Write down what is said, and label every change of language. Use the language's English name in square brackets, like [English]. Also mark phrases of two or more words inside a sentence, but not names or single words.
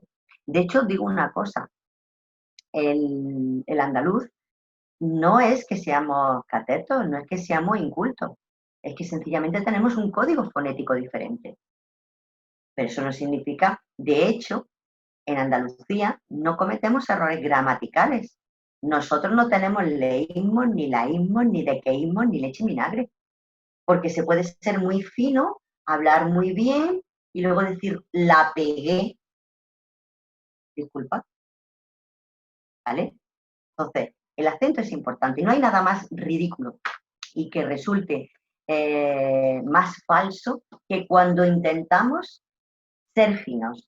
[Spanish] De hecho, digo una cosa, el andaluz no es que seamos catetos, no es que seamos incultos, es que sencillamente tenemos un código fonético diferente. Pero eso no significa, de hecho, en Andalucía no cometemos errores gramaticales. Nosotros no tenemos leísmos, ni laísmos, ni dequeísmos, ni leche en vinagre. Porque se puede ser muy fino, hablar muy bien y luego decir la pegué. Disculpa. ¿Vale? Entonces, el acento es importante y no hay nada más ridículo y que resulte más falso que cuando intentamos ser finos.